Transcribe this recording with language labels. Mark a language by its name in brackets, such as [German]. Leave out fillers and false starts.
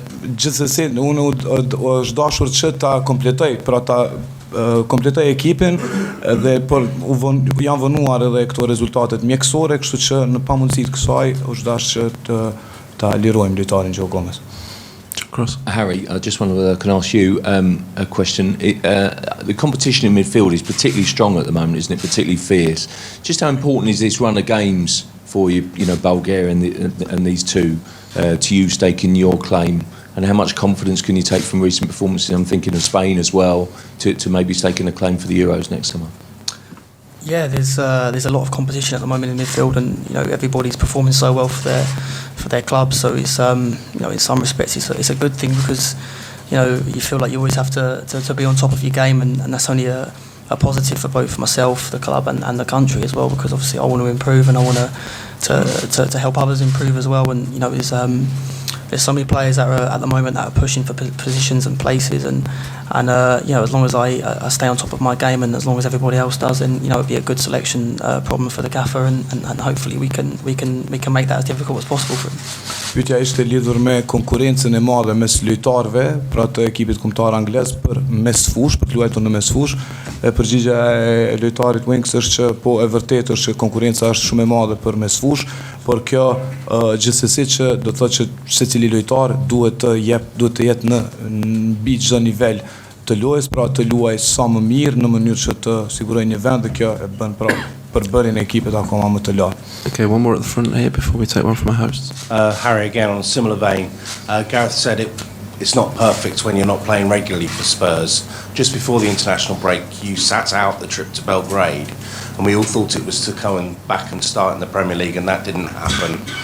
[Albanian] Gjithsesi unë është dashur që ta kompletoj, pra ta kompletoj ekipin dhe janë vënuar edhe këto rezultatet mjekësore, kështu që në pamundësi të kësaj është dashur që ta lirojmë lojtarin Joe Gomez. [English] Harry, I just can ask you a question. The competition in midfield is particularly strong at the moment, isn't it? Particularly fierce. Just how important is this run of games for you, Bulgaria and these two, to you staking your claim? And how much confidence can you take from recent performances? I'm thinking of Spain as well, to maybe staking a claim for the Euros next summer. Yeah, there's a lot of competition at the moment in midfield, and everybody's performing so well for their club. So it's in some respects it's a good thing, because you feel like you always have to be on top of your game, and that's only a positive for both myself, the club, and the country as well, because obviously I want to improve and I want to help others improve as well. And there's so many players that are at the moment that are pushing for positions and places, and as long as I stay on top of my game, and as long as everybody else does, then it'll be a good selection problem for the gaffer, and hopefully we can make that as difficult as possible for him. [Albanian] Pyetja ishte lidhur me konkurrencën e madhe mes lojtarëve, pra të ekipit kombëtar anglez për mesfush, për të luajtur në mesfush. Përgjigjja e lojtarit Winks është që po e vërtetë është që konkurenca është shumë e madhe për mesfush, por kjo gjithsesi që do të thotë që secili lojtar duhet të jetë në mbi çdo nivel të lojës, pra të luajë sa më mirë në mënyrë që të sigurojë një vend, dhe kjo e bën pra përbërjen e ekipit akoma më të lartë. [English] Okay, one more at the front here before we take one from our hosts. Harry, again, on a similar vein, Gareth said it's not perfect when you're not playing regularly for Spurs. Just before the international break, you sat out the trip to Belgrade, and we all thought it was to come back and start in the Premier League, and that didn't happen.